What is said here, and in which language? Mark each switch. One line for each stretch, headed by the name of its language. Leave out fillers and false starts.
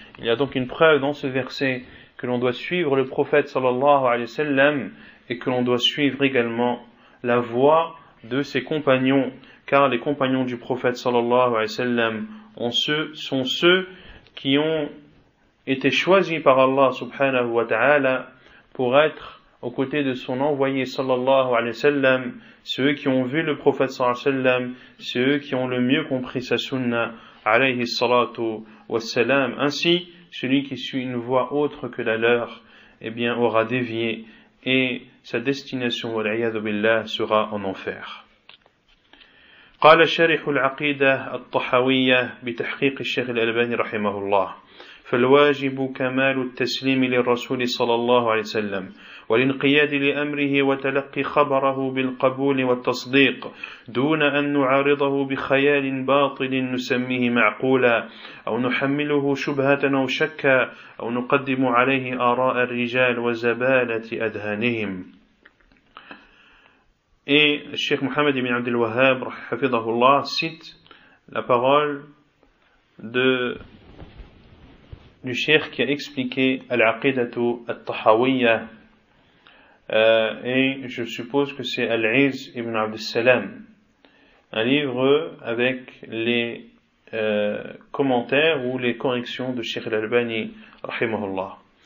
French: Il y a donc une preuve dans ce verset que l'on doit suivre le prophète sallallahu alayhi wa sallam et que l'on doit suivre également la voie de ses compagnons, car les compagnons du prophète sallallahu alayhi wa sallam sont ceux qui ont été choisis par Allah subhanahu wa ta'ala pour être aux côtés de son envoyé sallallahu alayhi wa sallam, ceux qui ont vu le prophète sallallahu alayhi wa sallam, ceux qui ont le mieux compris sa sunna alayhi salatu wa salam. Ainsi, celui qui suit une voie autre que la leur, eh bien, aura dévié et sa destination, wal-'iyadhu billah, sera en enfer.
Arabic: قال شارح العقيدة الطحاوية بتحقيق الشيخ الألباني رحمه الله: فالواجب كمال التسليم للرسول صلى الله عليه وسلم والانقياد لأمره وتلقي خبره بالقبول والتصديق دون أن نعارضه بخيال باطل نسميه معقولا أو نحمله شبهة أو شكا أو نقدم عليه آراء الرجال وزبالة أذهانهم.
French: Et Cheikh Mohammed ibn Abdul Wahhab hafidhahullah cite la parole du cheikh qui a expliqué Al-Aqidatu At-Tahawiyya, et je suppose que c'est Al-Iz ibn Abd Salam, un livre avec les commentaires ou les corrections de Cheikh Al-Albani rahimahullah.